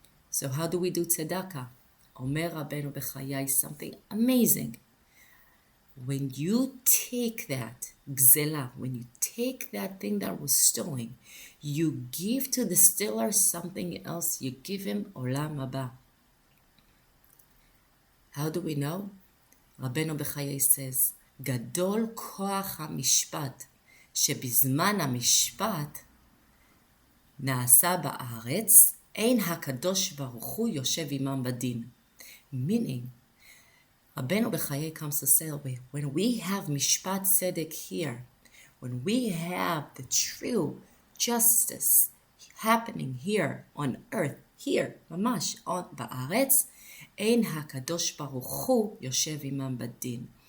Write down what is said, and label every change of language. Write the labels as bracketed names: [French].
[English] So how do we do tzedakah? Omer Rabenu Bחיי something amazing. When you take that gzela, when you take that thing that was stolen, you give to the stealer something else. You give him עולם הבא. How do we know? [Hebrew] רבנו בחיי says, גדול כוח המשפט, שבזמן המשפט נעשה בארץ, אין הקדוש ברוך הוא יושב עמם בדין. [English] Meaning, רבנו בחיי comes to say, when we have [Hebrew] משפט צדק [English] here, when we have the true justice happening here on earth, here, [Hebrew] ממש, בארץ, אין הקדוש ברוך הוא יושב עמם בדין.